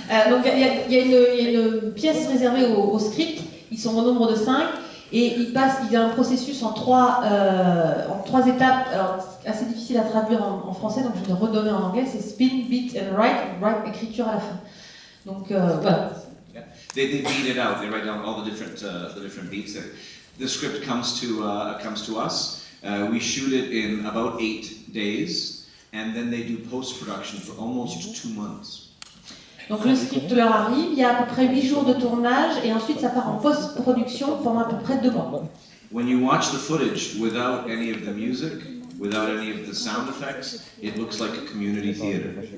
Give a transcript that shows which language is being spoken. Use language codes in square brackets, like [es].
[fr] Donc il y a une pièce réservée au script. Ils sont au nombre de 5 et il y a un processus en 3 étapes. Alors c'est assez difficile à traduire en français, donc je vais le redonner en anglais. C'est [en] spin, beat and write, [fr] écriture à la fin. Donc voilà. [en] They beat it out. They write down all the different beats. The script comes to us. We shoot it in about 8 days. And then they do post-production for almost 2 months. [fr] Donc le script leur arrive, il y a à peu près 8 jours de tournage et ensuite ça part en post-production pendant à peu près 2 mois. [en] When you watch the footage without any of the music, without any of the sound effects, it looks like a community theater.